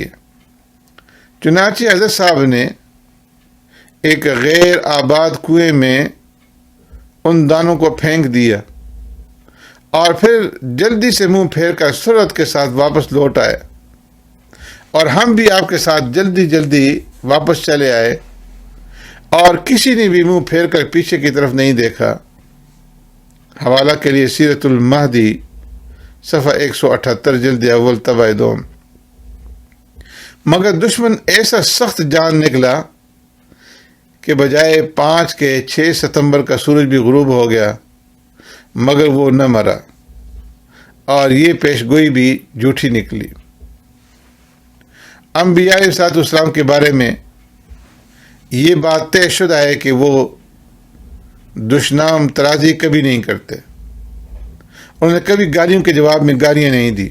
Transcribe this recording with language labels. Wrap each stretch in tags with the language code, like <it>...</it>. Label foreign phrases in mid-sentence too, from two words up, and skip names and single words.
<ur>چنانچہ حضرت صاحب نے ایک غیر آباد کنویں میں ان دانوں کو پھینک دیا اور پھر جلدی سے منہ پھیر کر سرعت کے ساتھ واپس لوٹ آئے، اور ہم بھی آپ کے ساتھ جلدی جلدی واپس چلے آئے، اور کسی نے بھی منہ پھیر کر پیچھے کی طرف نہیں دیکھا۔ حوالہ کے لیے سیرت المہدی صفحہ 178 جلد اول طبع دوم۔ مگر دشمن ایسا سخت جان نکلا کہ بجائے 5 کے 6 ستمبر کا سورج بھی غروب ہو گیا، مگر وہ نہ مرا، اور یہ پیشگوئی بھی جھوٹی نکلی۔ انبیاء علیہ السلام کے بارے میں یہ بات طے شدہ ہے کہ وہ دشنام ترازی کبھی نہیں کرتے، انہوں نے کبھی گالیوں کے جواب میں گالیاں نہیں دی۔</ur>